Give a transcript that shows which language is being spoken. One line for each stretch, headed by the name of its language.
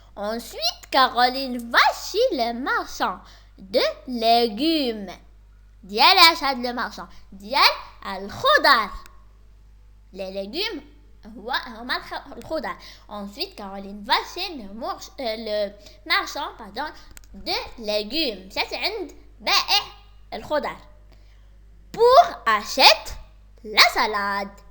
French: ensuite Caroline va chez le marchand de légumes.
Arabic: ديال اش هاد لو مارشان؟ ديال الخضر. لي légumes هما الخضر.
French: ensuite Caroline va chez le marchand de légumes.
Arabic: مشات عند بائع الخضر
French: pour acheter la salade.